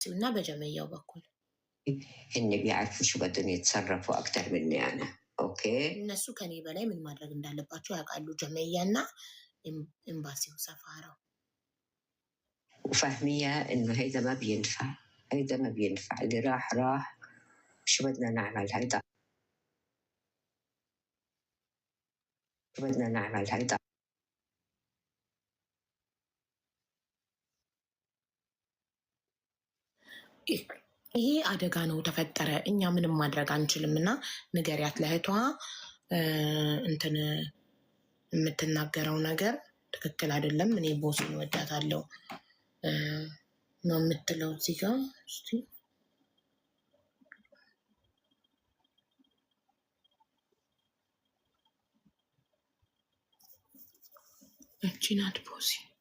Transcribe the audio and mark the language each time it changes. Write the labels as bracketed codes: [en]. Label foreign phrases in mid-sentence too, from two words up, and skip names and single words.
[am] እና በጀመያው በኩል [ar] إن بيعرفوا شو بدهم يتصرفوا أكتر مني أنا. أوكي. [am] እነሱ ከኔ በላይ ምን ማድረግ እንዳለባቸው ያውቃሉ። ጀመያና ኤምባሲው ሰፋራው [ar] وفاهمية إنه هيدا ما بينفع، هيدا ما بينفع، اللي راح شو بدنا نعمل هيدا، شو بدنا نعمل هيدا. [am] ይሄ አደጋ ነው ተፈጠረ፣ እኛ ምንም ማድረግ አንችልም እና ንገሪያት ለእህቷ እንትን የምትናገረው ነገር ትክክል አይደለም። እኔ ቦስን ወዳታለሁ ነው የምትለው እዚህ ጋር እስቲ እቺ ናት ቦሲ።